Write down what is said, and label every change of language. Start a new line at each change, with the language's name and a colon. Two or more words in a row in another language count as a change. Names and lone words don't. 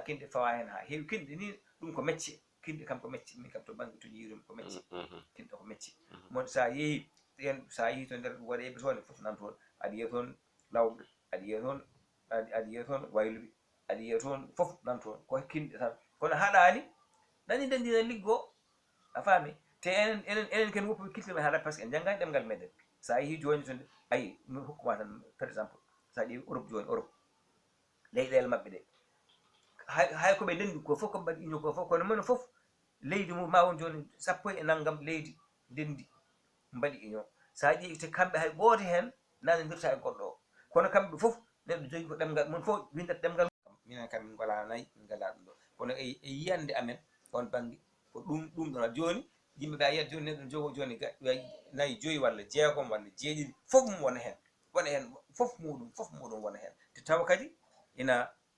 Fula: kinde fawa hen ha heewi kinde ni ɗum ko mecce kinde kam ko mecce min kam to banggue to jiirum ko mecce kinde ko mecce mon sa yeehi sa yeehi to nder waɗeɓe toon foof nan toon aɗa yiya toon lawɓe aɗa yiya toon wayluɓe aɗa yiya toon foof nan toon ko kinde tan kono haɗani nani ndendina liggo a faami te enen ken woppuɓe kiltimen haala
French: par ce que
Fula: en janggani ɗemgal meɗen sa yeehi joni to ayi mi hokkuma tan
French: par exemple
Fula: sa ƴeewi Europe joni Europe leyɗele mabɓe ɗe hay koɓe ndendi ko fof koɓe mbaɗi union ko fof kono mone fof leydi mum ma won joni 10 leydi ndendi mbaɗi union sa ƴeewi te kamɓe hay goto hen nanodirta e goɗɗo o kono kamɓe fof neɗɗo jogui ko ɗemgal mon fof windat ɗemgal minen kam min ngala nayyi min ngala ɗum ɗo kono e yiyande amen on banggue ko ɗum ɗon joni yimɓeɓe a yiyat joni neɗɗo jogo joni nayyi 5 walla 6 walla 7 fof mum wona hen fof muɗum wona hen te tawa kadi ina